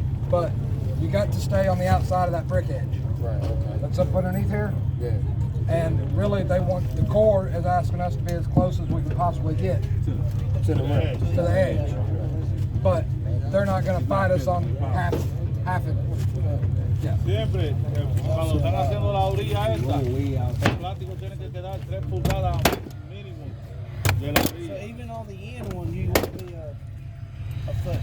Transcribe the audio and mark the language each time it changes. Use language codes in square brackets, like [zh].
[en] But you got to stay on the outside of that brick edge. Right. Okay. That's up underneath here. Yeah. And really, the Corps is asking us to be as close as we can possibly get To the right. to the edge. But they're not going to fight us on half it. Yeah. [es] Siempre, cuando están haciendo la orilla esta, el plástico tiene que quedar 3 pulgadas mínimo de la [en] So [es] orilla. [en] even on the end one, you want to be a foot.